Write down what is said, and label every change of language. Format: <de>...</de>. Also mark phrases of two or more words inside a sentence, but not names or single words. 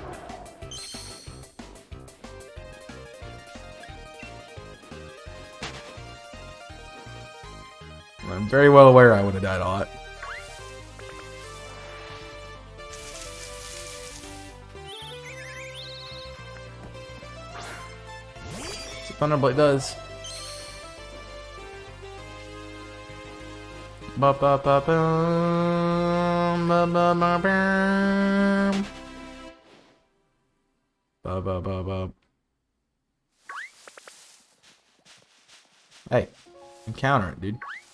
<en>I'm very well aware I would have died a lot. Thunderblade does. Ba ba ba bum, ba ba ba bum. Ba ba ba ba. Hey, encounter it, dude.</en>